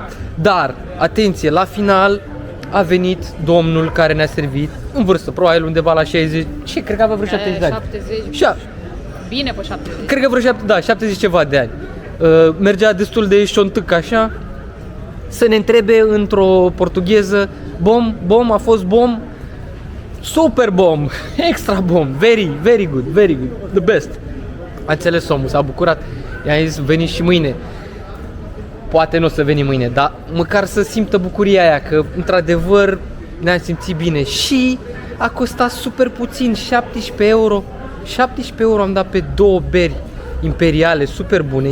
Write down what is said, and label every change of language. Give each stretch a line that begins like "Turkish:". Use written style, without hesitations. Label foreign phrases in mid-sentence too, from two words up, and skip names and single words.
Romanian: Dar, atenție, la final a venit domnul care ne-a servit, în vârstă, probabil undeva la 60, și cred că avea vreo 70 de ani. 70. Bine pe 70. Cred că vreo 70 ceva de ani. Mergea destul de șontâc așa, să ne întrebe într-o portugheză, bom, a fost bom, super bom, extra bom,
English: very good, the best.
Romanian: A înțeles omul, s-a bucurat, i-am zis veniți și mâine. Poate nu o să venim mâine, dar măcar să simtă bucuria aia, că într-adevăr ne-am simțit bine și a costat super puțin, 17 euro. 17 euro am dat pe 2 beri imperiale, super bune.